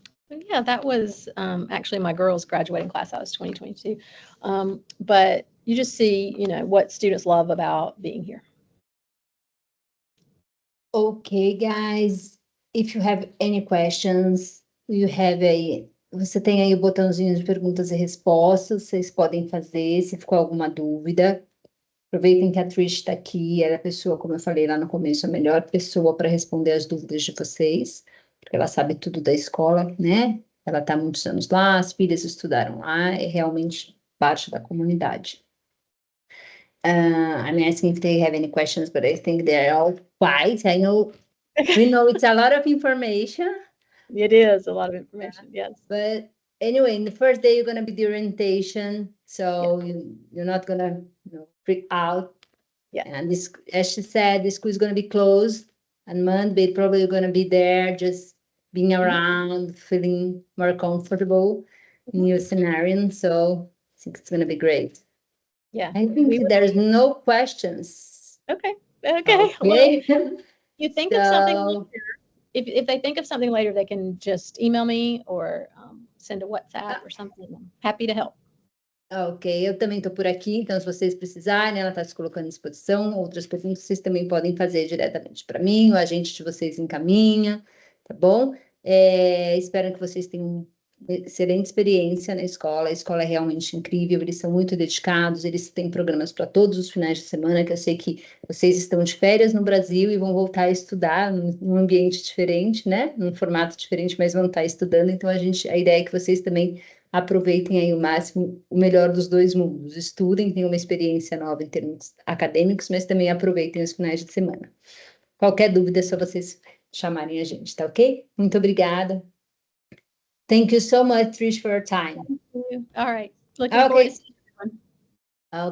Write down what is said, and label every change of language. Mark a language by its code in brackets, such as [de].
[en] Yeah, that was actually my girls' graduating class. I was 2022. But you just see, what students love about being here. Okay, guys. If you have any questions, [pt] você tem aí o botãozinho de perguntas e respostas, vocês podem fazer se ficou alguma dúvida. Aproveitem que a Trish está aqui, ela é a pessoa, como eu falei lá no começo, a melhor pessoa para responder as dúvidas de vocês, porque ela sabe tudo da escola, né? Ela está há muitos anos lá, as filhas estudaram lá, é realmente parte da comunidade. [en] I'm asking if they have any questions, but I think they're all quiet. We know it's a lot of information. It is a lot of information, yes. But anyway, in the first day, you're going to be the orientation, so you're not going to freak out. Yeah. And this, as she said, the school is going to be closed on Monday. Probably you're going to be there, just being around, feeling more comfortable in your scenario. So I think it's going to be great. Yeah. I think there's no questions. Okay. Okay. Well, you think of something later. If they think of something later, they can just email me or send a WhatsApp or something. I'm happy to help. [pt] Ok, eu também estou por aqui, então se vocês precisarem, ela está se colocando à disposição. Outras perguntas vocês também podem fazer diretamente para mim, o agente de vocês encaminha, tá bom? Espero que vocês tenham uma excelente experiência na escola. A escola é realmente incrível, eles são muito dedicados, eles têm programas para todos os finais de semana, que eu sei que vocês estão de férias no Brasil e vão voltar a estudar num ambiente diferente, né? Num formato diferente, mas vão estar estudando. Então, a ideia é que vocês também aproveitem aí o máximo, o melhor dos dois mundos. Estudem, tenham uma experiência nova em termos acadêmicos, mas também aproveitem os finais de semana. Qualquer dúvida é só vocês chamarem a gente, tá ok? Muito obrigada. [en] Thank you so much, Trish, for your time. All right. Looking forward to seeing everyone.